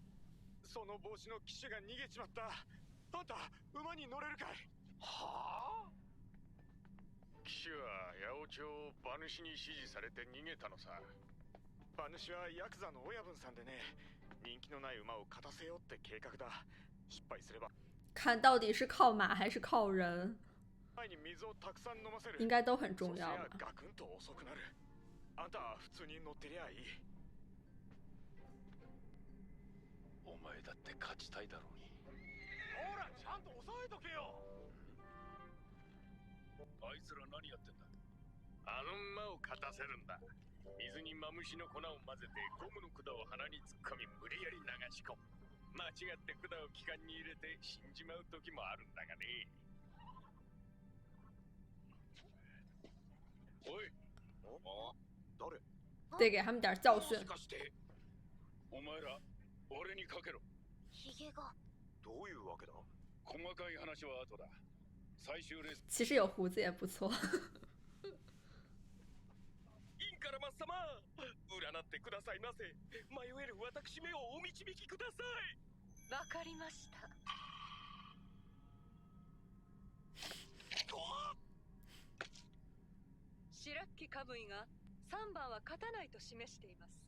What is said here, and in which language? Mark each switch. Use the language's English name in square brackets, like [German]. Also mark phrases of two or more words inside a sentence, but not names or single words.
[Japanese] その帽子の騎手が逃げちまった。あんた、馬に乗れるかい？はあ？騎手は八百長馬主に指示されて逃げたのさ。馬主はヤクザの親分さんでね、人気のない馬を勝たせようって計画だ。失敗すれば。 [Chinese] 看到底是靠马还是靠人，应该都很重要吧。 [Japanese] あんたは普通に乗ってりゃいい。お前だって勝ちたいだろうに。ほら、ちゃんと押さえとけよ。あいつら何やってんだ？あの馬を勝たせるんだ。水にマムシの粉を混ぜてゴムの管を鼻に突っ込み無理やり流し込む。間違って管を気管に入れて死んじまう時もあるんだがね。おい、誰？ [Chinese] 得给他们点教训。 [Japanese] お前ら、俺にかけろ。ヒゲが。どういうわけだ？細かい話は後だ。最終レース。 [Chinese] 其实有胡子也不错。 [Japanese] インカラマ様、占ってくださいませ。迷える私めをお導きください。わかりました。白木カムイが3番は勝たないと示しています。